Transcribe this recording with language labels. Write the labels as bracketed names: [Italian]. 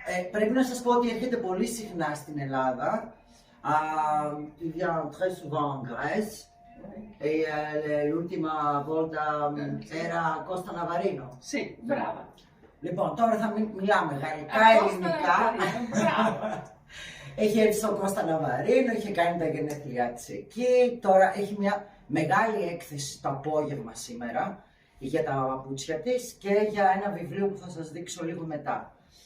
[Greek] Πρέπει να σας πω ότι έρχεται πολύ συχνά στην Ελλάδα. [French] Tu viens très souvent en Grèce. [Italian] Et l'ultima volta era Costa Navarino. Sì, brava. [Greek] Λοιπόν, τώρα θα μιλάμε γαλλικά, ελληνικά. Έχει έρθει στο Κώστα Ναβαρίνο, είχε κάνει τα γενέθλιά της εκεί. Τώρα έχει μια μεγάλη έκθεση το απόγευμα σήμερα για τα παπούτσια της και για ένα βιβλίο που θα σας δείξω λίγο μετά.